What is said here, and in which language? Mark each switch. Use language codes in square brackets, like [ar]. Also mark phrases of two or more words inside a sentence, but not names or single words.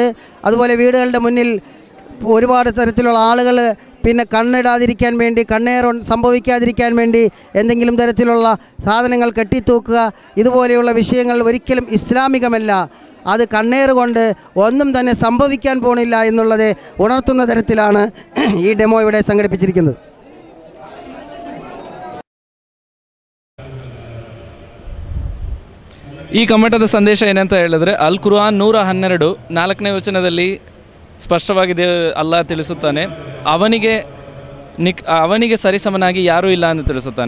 [ml] അതുപോലെ വീടുകളുടെ മുന്നിൽ ഒരുപാട് തരത്തിലുള്ള ആളുകൾ പിന്നെ കണ്ണിടാതിരിക്കാൻ വേണ്ടി, കണ്ണേർ സംഭവിക്കാതിരിക്കാൻ വേണ്ടി എന്തെങ്കിലും തരത്തിലുള്ള സാധനങ്ങൾ കെട്ടിത്തൂക്കുക, ഇതുപോലെയുള്ള വിഷയങ്ങൾ ഒരിക്കലും ഇസ്ലാമികമല്ല. അത് കണ്ണേർ കൊണ്ട് ഒന്നും തന്നെ സംഭവിക്കാൻ പോണില്ല എന്നുള്ളത് ഉണർത്തുന്ന തരത്തിലാണ് ഈ ഡെമോ ഇവിടെ സംഘടിപ്പിച്ചിരിക്കുന്നത്. [kn] ಈ ಕಮ್ಮಟದ ಸಂದೇಶ ಏನಂತ ಹೇಳಿದ್ರೆ, ಅಲ್ ಕುರ್ಆನ್ 112 4ನೇ ವಚನದಲ್ಲಿ ಸ್ಪಷ್ಟವಾಗಿ ಅಲ್ಲಾಹ್ ತಿಳಿಸುತ್ತಾನೆ, ಅವನಿಗೆ ಸರಿಸಮನಾಗಿ ಯಾರೂ ಇಲ್ಲ ಎಂದು ತಿಳಿಸುತ್ತಾನೆ.